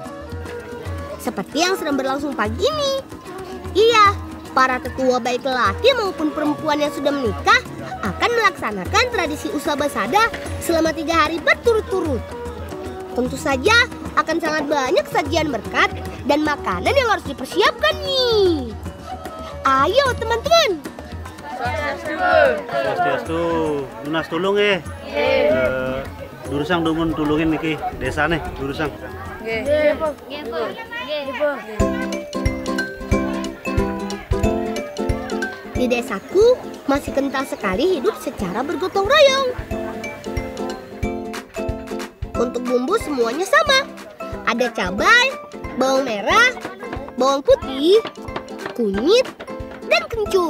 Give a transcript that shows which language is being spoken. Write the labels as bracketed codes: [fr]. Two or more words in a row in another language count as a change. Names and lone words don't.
[id] Seperti yang sedang berlangsung pagi ini. Iya, para tetua baik lelaki maupun perempuan yang sudah menikah akan melaksanakan tradisi Usabasada selama 3 hari berturut-turut. Tentu saja akan sangat banyak sajian berkat dan makanan yang harus dipersiapkan nih. Ayo teman-teman. [ban] Swastiastu, lunas tulung Durusang dumun tulungin niki desane Durusang. [id] Di desaku masih kental sekali hidup secara bergotong royong. Untuk bumbu semuanya sama. Ada cabai, bawang merah, bawang putih, kunyit, dan kencur.